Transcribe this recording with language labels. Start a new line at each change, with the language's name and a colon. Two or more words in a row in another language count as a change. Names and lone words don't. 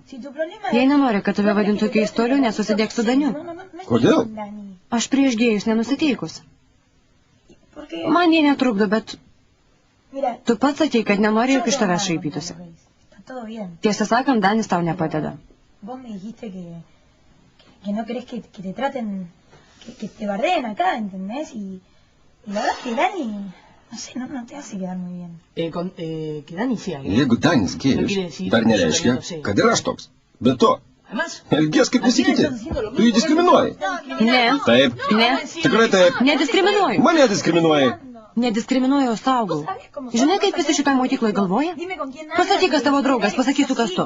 Lithuanian: Jei nenori, kad tave vadintų keistuoliu, nesusidėk su Daniu. Kodėl? Aš prieš gėjus nenusiteikus. Man jie netrukdo, bet tu pats sakei, kad nenori, jog iš tavęs šaipytųsi. Tiesą sakant, Danis tau nepadeda.
Spanish: Que te bardeen acá, ¿entendés? Y la verdad es que Dani, no sé, no te hace quedar muy bien. Que Dani sea gay.
Lithuanian: Jeigu Danis gėjus, dar nereiškia, kad ir aš toks. Be to, elgies kaip visi kiti. Tu jį diskriminuoji. Ne. Taip. Ne. Tikrai taip. Nediskriminuoju. Mane diskriminuoji. Nediskriminuoju, o saugau. Žinai, kaip visi šitą mokyklą galvoja? Pasakyk, kas tavo draugas, pasakysiu, kas tu.